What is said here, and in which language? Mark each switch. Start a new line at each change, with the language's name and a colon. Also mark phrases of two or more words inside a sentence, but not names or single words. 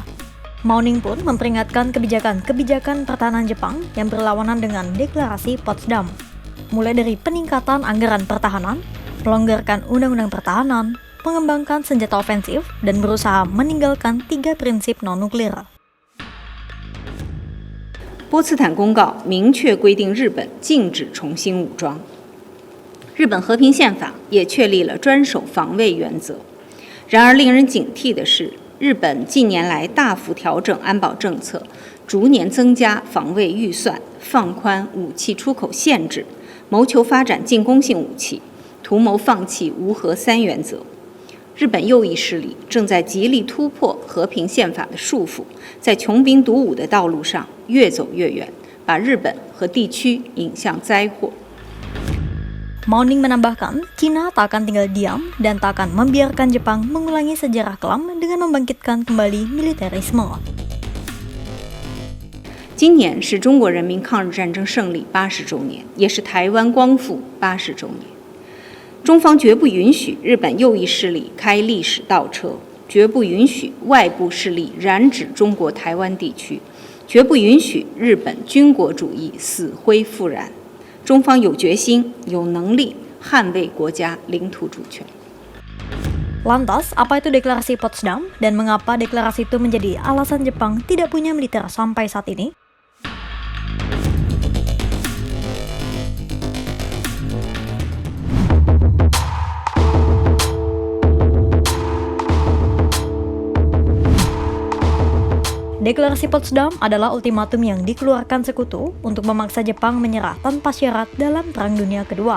Indonesian: Mao Ning pun memperingatkan kebijakan pertahanan Jepang yang berlawanan dengan Deklarasi Potsdam, mulai dari peningkatan anggaran pertahanan, melonggarkan undang-undang pertahanan, mengembangkan senjata ofensif, dan berusaha meninggalkan 3 prinsip non-nuklir.
Chinese: 波茨坦公告明确规定日本禁止重新武装。日本和平宪法也确立了专守防卫原则。然而，令人警惕的是，日本近年来大幅调整安保政策，逐年增加防卫预算，放宽武器出口限制，谋求发展进攻性武器，图谋放弃无核三原则。日本右翼势力正在极力突破和平宪法的束缚，在穷兵黩武的道路上越走越远，把日本和地区引向灾祸。
Indonesian: Mao Ning menambahkan, Cina tak akan tinggal diam dan tak akan membiarkan Jepang mengulangi sejarah kelam dengan membangkitkan kembali militerisme.
Chinese: 今年是中国人民抗日战争胜利80周年，也是台湾光复80周年。中方绝不允许日本右翼势力开历史倒车，绝不允许外部势力染指中国台湾地区，绝不允许日本军国主义死灰复燃。中方有决心、有能力捍卫国家领土主权。
Indonesian: Lantas, apa itu Deklarasi Potsdam dan mengapa deklarasi itu menjadi alasan Jepang tidak punya militer sampai saat ini? Deklarasi Potsdam adalah ultimatum yang dikeluarkan Sekutu untuk memaksa Jepang menyerah tanpa syarat dalam Perang Dunia Kedua.